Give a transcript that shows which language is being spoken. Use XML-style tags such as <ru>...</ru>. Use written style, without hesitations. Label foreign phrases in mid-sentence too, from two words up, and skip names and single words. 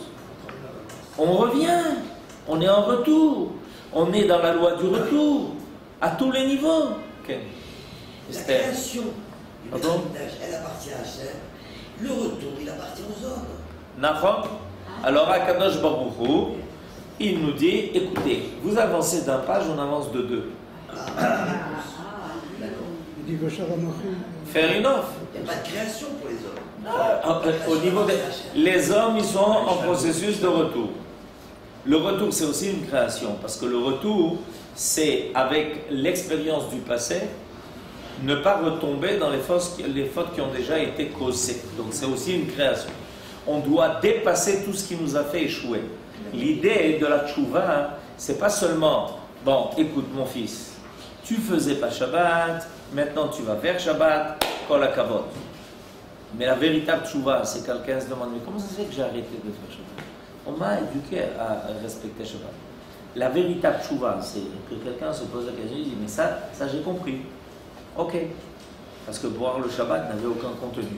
<fr>On revient, on est en retour, on est dans la loi du retour, à tous les niveaux. Ok. La création du Beth Amikdash, elle appartient à Hachem. Le retour, il appartient aux hommes. Nahon. Alors, Akadosh Baruch Hu, il nous dit, écoutez, vous avancez d'un page, on avance de 2.</fr> <en>Fair enough.</en> <fr>Il n'y a pas de création pour les hommes. Au niveau les hommes, ils sont en processus de retour. Le retour, c'est aussi une création, parce que le retour, c'est avec l'expérience du passé, ne pas retomber dans les fautes qui ont déjà été causées. Donc c'est aussi une création. On doit dépasser tout ce qui nous a fait échouer. L'idée de la tchouva, c'est pas seulement, bon, écoute mon fils, tu faisais pas Shabbat, maintenant tu vas faire Shabbat,</fr> <he>כל הכבוד.</he> <fr>Mais la véritable tchouva, c'est quelqu'un se demande, mais comment ça se fait que j'ai arrêté de faire Shabbat? On m'a éduqué à respecter Shabbat. La véritable tchouva, c'est que quelqu'un se pose la question et dit, mais ça j'ai compris. Ok. Parce que boire le Shabbat n'avait aucun contenu.</fr>